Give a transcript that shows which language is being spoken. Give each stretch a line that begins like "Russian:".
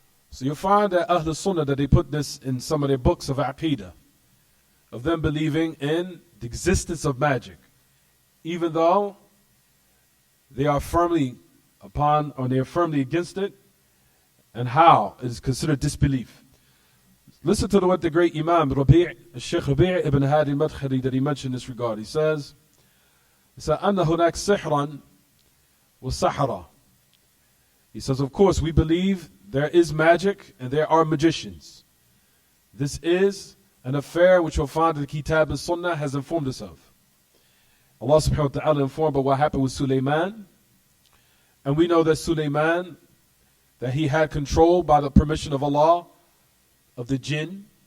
English: So you'll find that Ahl Sunnah, that they put this in some of their books of Aqidah, of them believing in the existence of magic, even though they are firmly upon, or they are firmly against it, and how it is considered disbelief. Listen to what the great Imam Sheikh Rabi' ibn Hadi al-Madkhali, that he mentioned in this regard. He says,
Arabic: أَنَّ هُنَاكَ سِحْرًا وَسَحَرًا.
English: He says, of course, we believe there is magic and there are magicians. This is an affair which you'll find that the Kitab and Sunnah has informed us of. Allah subhanahu wa ta'ala informed about what happened with Sulaiman And we know that Sulaiman, that he had control by the permission of Allah of the jinn.